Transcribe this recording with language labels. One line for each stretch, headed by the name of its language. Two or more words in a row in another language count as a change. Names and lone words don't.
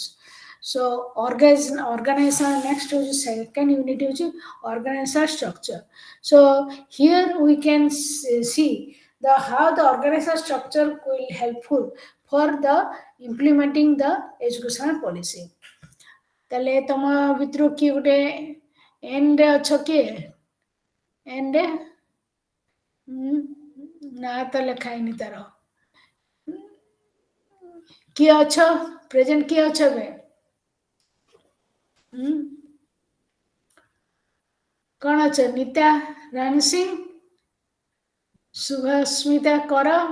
English: So organization next is second unit is organizational structure. So here we can see the how the organizational structure will helpful for the implementing the educational policy.
Odia: ତାହେଲେ ତମ ଭିତରୁ କିଏ ଗୋଟେ ଏଣ୍ଡ ଅଛ କିଏ ଏଣ୍ଡ ନା ତ ଲେଖା ହେଇନି ତାର କିଏ ଅଛ ପ୍ରେଜେଣ୍ଟ କିଏ ଅଛ ଏବେ କଣ ଅଛ ନିତା ରାଣୀ ସିଂ ଶୁଭସ୍ମିତା କର